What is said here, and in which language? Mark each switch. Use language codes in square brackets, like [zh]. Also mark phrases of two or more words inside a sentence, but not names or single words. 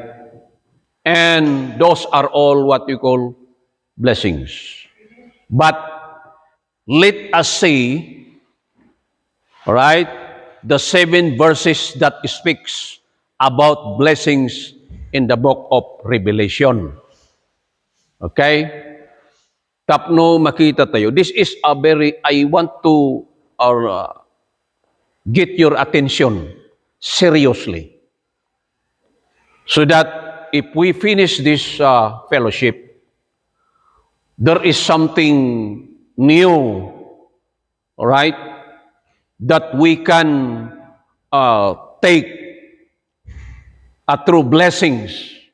[en] And those are all what we call blessings. But let us see, all right, the 7 verses that speaks about blessings in the book of Revelation. [ilo] Okay? Tapno makita tayo. [en] This is I want to get your attention seriously. So that if we finish this fellowship, there is something new, all right, that we can take through blessings.